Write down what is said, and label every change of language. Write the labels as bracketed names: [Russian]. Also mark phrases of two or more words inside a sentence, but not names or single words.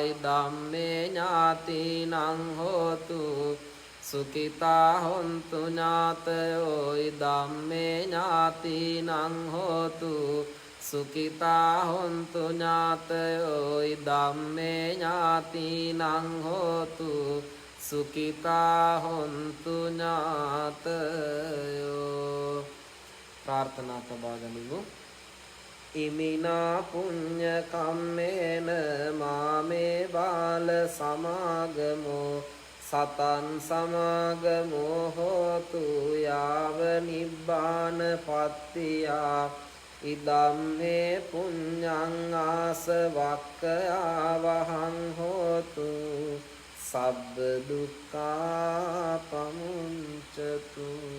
[Pali] ධම්මේ ඥාතිනං හෝතු සුඛිතා හොන්තු ඥාතයෝ ධම්මේ ඥාතිනං හෝතු සුඛිතා හොන්තු ඥාතයෝ ධම්මේ ඥාතිනං හෝතු සුඛිතා හොන්තු ඥාතයෝ. [Sinhala] ප්‍රාර්ථනා තබා ගනිමු. [Pali] ඉමිනා පුඤ්ඤ කම්මේන මාමේ බාල සමාගමෝ සතං සමාගමෝ හෝතු යාව නිබ්බාන පත්තියා ඉදම්මේ පුඤ්ඤං ආසවක්ඛයා වහං හෝතු සබ්බ දුක්ඛා පමුංචතු.